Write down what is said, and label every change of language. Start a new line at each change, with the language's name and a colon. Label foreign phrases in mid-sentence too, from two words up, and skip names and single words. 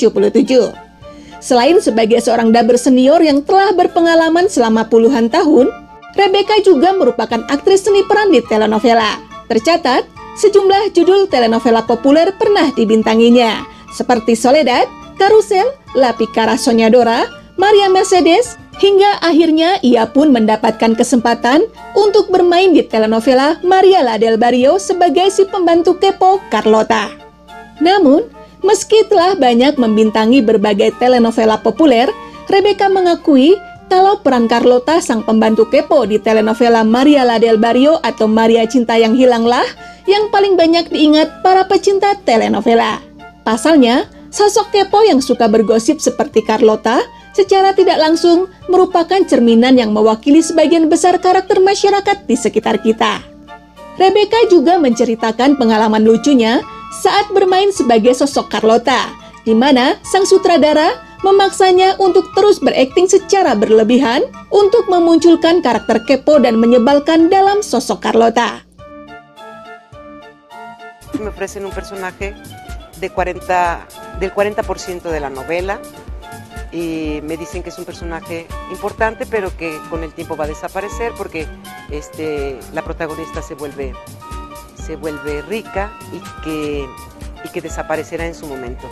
Indonesian: Selain sebagai seorang daber senior yang telah berpengalaman selama puluhan tahun, Rebeca juga merupakan aktris seni peran di telenovela. Tercatat, sejumlah judul telenovela populer pernah dibintanginya, seperti Soledad, Carrusel, La Pícara Soñadora, María Mercedes, hingga akhirnya ia pun mendapatkan kesempatan untuk bermain di telenovela Maria la del Barrio sebagai si pembantu kepo Carlota. Namun, meski telah banyak membintangi berbagai telenovela populer, Rebeca mengakui kalau peran Carlota sang pembantu kepo di telenovela Maria la del Barrio atau Maria Cinta yang Hilanglah yang paling banyak diingat para pecinta telenovela. Pasalnya, sosok kepo yang suka bergosip seperti Carlota secara tidak langsung merupakan cerminan yang mewakili sebagian besar karakter masyarakat di sekitar kita. Rebeca juga menceritakan pengalaman lucunya saat bermain sebagai sosok Carlota, di mana sang sutradara memaksanya untuk terus berakting secara berlebihan untuk memunculkan karakter kepo dan menyebalkan dalam sosok Carlota.
Spanish: Me ofrecen un personaje del 40% de la novela. Y me dicen que es un personaje importante, pero que con el tiempo va a desaparecer porque la protagonista se vuelve rica y que y que desaparecerá en su momento.